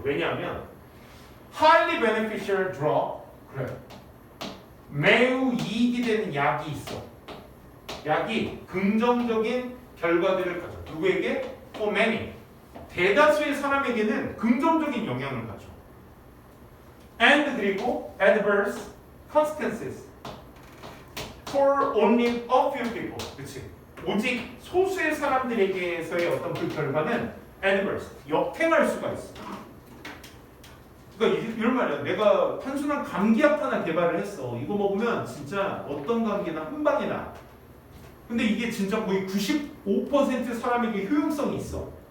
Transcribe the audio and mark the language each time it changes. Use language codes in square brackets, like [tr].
[ko] 왜냐하면 [en] highly beneficial drug, [ko] 그래, 매우 이익이 되는 약이 있어. 약이 긍정적인 결과들을 가져. 누구에게? [en] For many, [ko] 대다수의 사람에게는 긍정적인 영향을 가져. [en] And [ko] 그리고 [en] adverse consequences for only a few people. [ko] 그치? 오직 소수의 사람들에게서의 어떤 그 결과는 adverse, 역행할 수가 있어. 그러니까 이런 말이야. 내가 단순한 감기약 하나 개발을 했어. 이거 먹으면 진짜 어떤 감기나 한 방에 나. 근데 이게 진짜 거의 95% 사람에게 효용성이 있어.